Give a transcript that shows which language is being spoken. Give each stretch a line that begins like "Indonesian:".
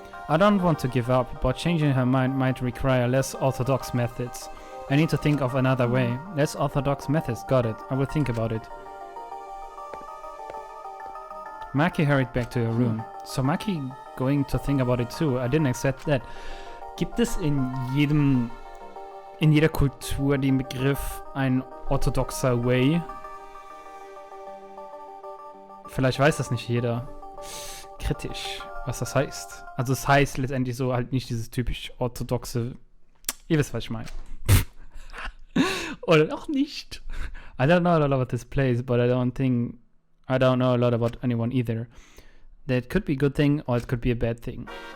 English: I don't want to give up, but changing her mind might require less orthodox methods. I need to think of another way. Less orthodox methods, got it. I will think about it. Maki hurried back to her room. So Maki going to think about it too. I didn't accept that.
German: Gibt es in jeder Kultur den Begriff ein orthodoxer Way? Vielleicht weiß das nicht jeder. Kritisch, was das heißt. Also es heißt letztendlich so halt nicht dieses typisch orthodoxe. Ihr wisst, was ich meine. Oder auch nicht.
English: I don't know a lot about this place, but I don't know a lot about anyone either. That could be a good thing or it could be a bad thing.